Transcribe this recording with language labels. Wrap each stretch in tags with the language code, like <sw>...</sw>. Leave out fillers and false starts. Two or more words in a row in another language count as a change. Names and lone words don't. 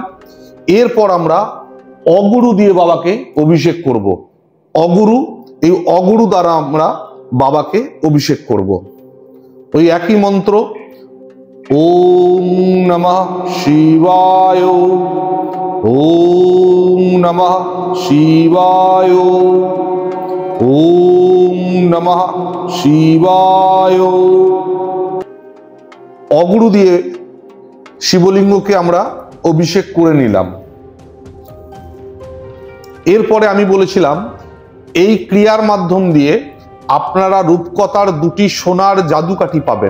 <bn>এরপর আমরা অগুরু দিয়ে বাবাকে অভিষেক করব। অগুরু, এই অগুরু দ্বারা আমরা বাবাকে অভিষেক করব। ওই একই মন্ত্র,</bn> <sa>ওম নমঃ শিবায়, ওম নমঃ শিবায়, ওম নমঃ শিবায়।</sa> <bn>অগুরু দিয়ে শিবলিঙ্গকে আমরা অভিষেক করে নিলাম। এরপরে আমি বলেছিলাম এই ক্রিয়ার মাধ্যম দিয়ে আপনারা রূপকথার দুটি সোনার জাদুকাঠি পাবেন।</bn>